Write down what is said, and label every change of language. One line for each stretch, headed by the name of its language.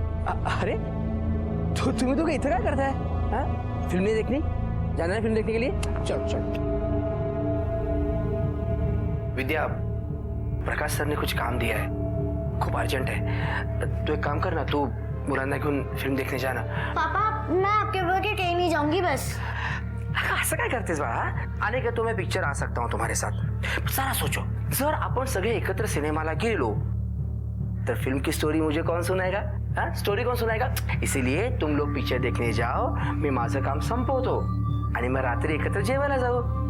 Marathi: अरे तो तुम्ही तो इथं काय करताय?
Hindi: हाँ? फिल्म नहीं देखनी? जाना है फिल्म देखने के लिए? चलो चलो. विद्या, प्रकाश सर ने कुछ काम दिया है,
Marathi: खूप अर्जंट
Hindi: है. तो एक काम कर ना,
Marathi: तू मुलांना घेऊन
Hindi: फिल्म देखने जाना. पापा मैं आपके बगैर कहीं नहीं जाऊंगी बस.
Marathi: असं काय करतेस बाळा?
Hindi: आने का तो मैं पिक्चर आ सकता हूँ तुम्हारे साथ. सारा सोचो,
Marathi: जर आपण सगळे एकत्र सिनेमाला गेलो तर
Hindi: फिल्म की स्टोरी मुझे कौन सुनाएगा? हाँ, स्टोरी कौन सुनाएगा? इसीलिए तुम लोग पिक्चर देखने जाओ, मैं
Marathi: माझं काम संपवतो आणि मैं रात्री एकत्र जेवायला जाऊ.